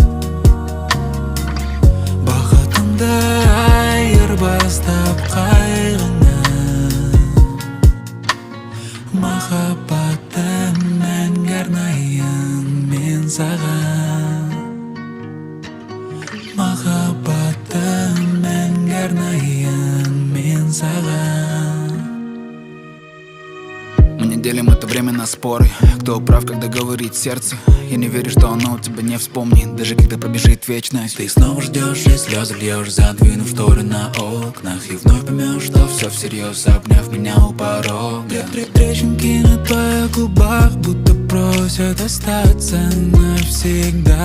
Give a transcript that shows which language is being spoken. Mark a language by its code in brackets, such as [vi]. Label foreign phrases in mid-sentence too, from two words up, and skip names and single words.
[kk] Бақытымды айырбастап қайғыңнан Махаббатым мәңгі арнайын мен саған Махаббатым мәңгі арнайын мен саған [ru] Мы не делим это время на споры Кто прав, когда говорит сердце Я не верю, что оно тебя не вспомнит Даже когда пробежит вечность Ты снова ждешь и слезы льешь Задвинув шторы на окнах И вновь поймешь, что все всерьез Обняв меня у порога Трещинки на твоих губах Будто просят остаться навсегда